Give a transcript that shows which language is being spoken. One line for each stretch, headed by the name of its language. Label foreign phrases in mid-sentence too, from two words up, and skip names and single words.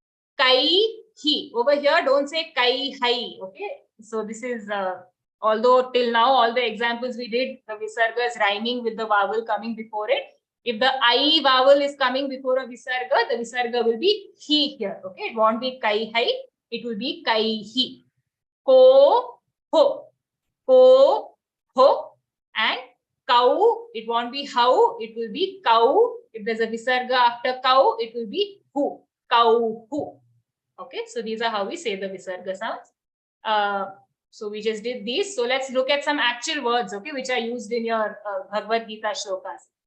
English: Over here, don't say kai, hai. Okay. So this is, although till now all the examples we did, the visarga is rhyming with the vowel coming before it. If the I vowel is coming before a visarga, the visarga will be he here. Okay, it won't be kai hai, it will be kai hi. Ko, ho, ko, ho, and cow, it won't be how, it will be cow. If there's a visarga after cow, it will be hu, cow, hu. Okay, so these are how we say the visarga sounds. So we just did these. So let's look at some actual words, okay, which are used in your Bhagavad Gita shlokas.